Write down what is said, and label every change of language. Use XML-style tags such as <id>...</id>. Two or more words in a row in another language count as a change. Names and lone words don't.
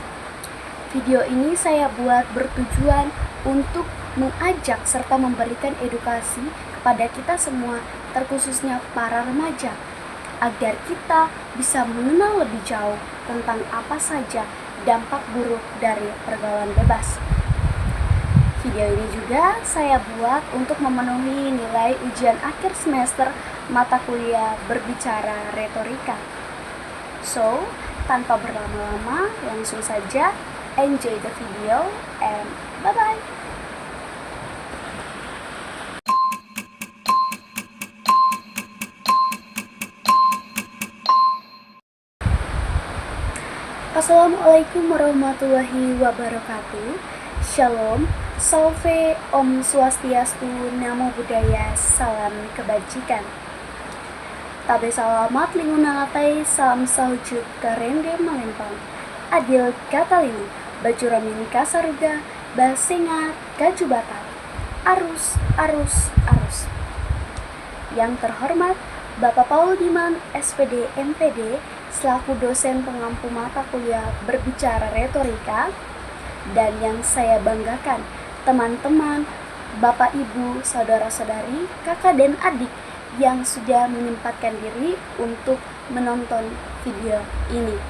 <id>Video ini saya buat bertujuan untuk mengajak serta memberikan edukasi kepada kita semua, terkhususnya para remaja, agar kita bisa mengenal lebih jauh tentang apa saja dampak buruk dari pergaulan bebas. Video ini juga saya buat untuk memenuhi nilai ujian akhir semester mata kuliah berbicara retorika. So, tanpa berlama-lama, langsung saja</id> <en>enjoy the video and bye-bye.</en> <ar>السلام عليكم ورحمة الله وبركاته.</ar> <id>Shalom, Salve, Om Swastiastu, Namo Buddhaya, Salam Kebajikan.</id> <nij>Tabe salamat lingunalatai, salam sahujud karende malempang.</nij> <knx>Adil katalini, bajuramin kasaruga, basengat kajubata. Arus, arus, arus.</knx> <id>Yang terhormat Bapak Paul Diman, SPD, MPD, selaku dosen pengampu mata kuliah berbicara retorika, dan yang saya banggakan, teman-teman, Bapak Ibu, saudara-saudari, kakak dan adik yang sudah menyempatkan diri untuk menonton video ini.</id>